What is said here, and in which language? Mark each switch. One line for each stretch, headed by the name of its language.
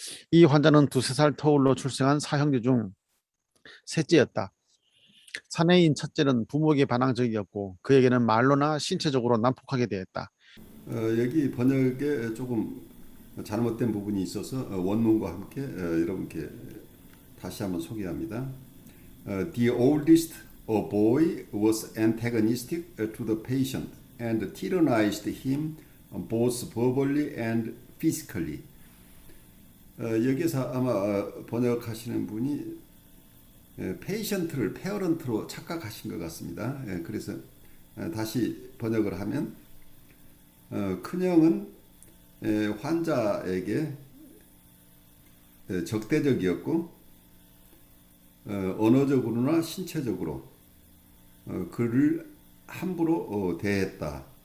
Korean: 이 환자는 두세 살 터울로 출생한 사형제 중 셋째였다. 사내인 첫째는 부모에게 반항적이었고 그에게는 말로나 신체적으로 난폭하게 대했다. 여기 번역에 조금 잘못된 부분이 있어서 원문과 함께 여러분께 다시 한번 소개합니다.
English: The oldest, a boy, was antagonistic to the patient and tyrannized him both verbally and physically.
Korean: 여기서 아마 번역하시는 분이 페이션트를 페어런트로 착각하신 것 같습니다. 그래서 다시 번역을 하면 큰형은 환자에게 적대적이었고 언어적으로나 신체적으로 그를 함부로 대했다.